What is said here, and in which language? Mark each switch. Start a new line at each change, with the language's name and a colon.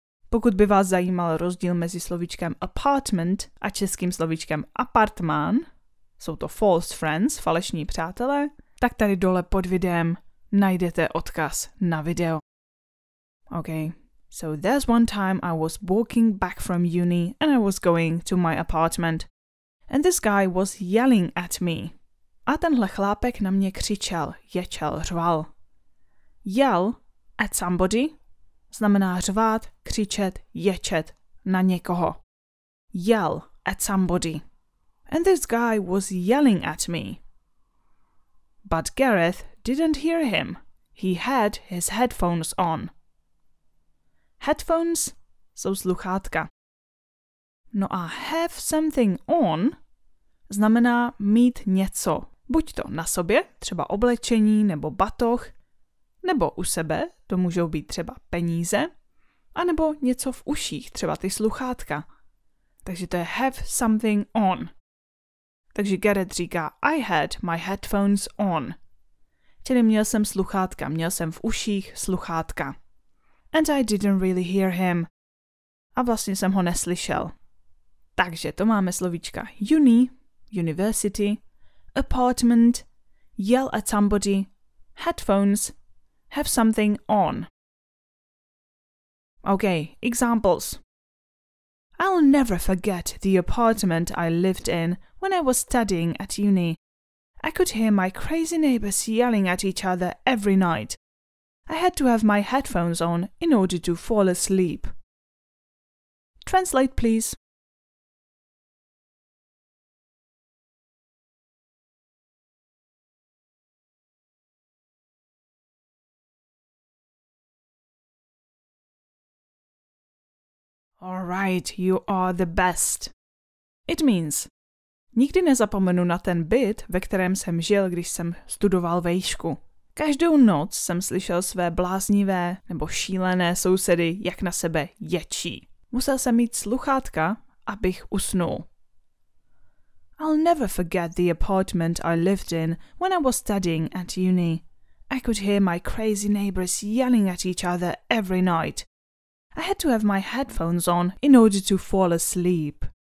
Czech: Pokud by vás zajímal rozdíl mezi slovíčkem apartment a českým slovíčkem apartmán, jsou to false friends, falešní přátelé, tak tady dole pod videem najdete odkaz na video.
English: Okay, so there's one time I was walking back from uni and I was going to my apartment. And this guy was yelling at me.
Czech: A tenhle chlápek na mě křičel, ječel, řval.
English: Yell at somebody
Czech: znamená řvát, křičet, ječet na někoho.
English: Yell at somebody. And this guy was yelling at me. But Gareth didn't hear him. He had his headphones on.
Czech: Headphones jsou sluchátka. No a have something on znamená mít něco. Buď to na sobě, třeba oblečení nebo batoh, nebo u sebe, to můžou být třeba peníze, anebo něco v uších, třeba ty sluchátka. Takže to je have something on. Takže Gareth říká
English: I had my headphones on.
Czech: Čili měl jsem sluchátka, měl jsem v uších sluchátka.
English: And I didn't really hear him.
Czech: A vlastně jsem ho neslyšel. Takže to máme slovíčka uni, university, apartment, yell at somebody, headphones, have something on.
English: Okay, examples. I'll never forget the apartment I lived in when I was studying at uni. I could hear my crazy neighbors yelling at each other every night. I had to have my headphones on in order to fall asleep. Translate, please. All right, you are the best. It means,
Czech: nikdy nezapomenu na ten byt, ve kterém jsem žil, když jsem studoval vejšku. Každou noc jsem slyšel své bláznivé nebo šílené sousedy, jak na sebe ječí. Musel jsem mít sluchátka, abych usnul.
English: I'll never forget the apartment I lived in when I was studying at uni. I could hear my crazy neighbors yelling at each other every night. I had to have my headphones on in order to fall asleep.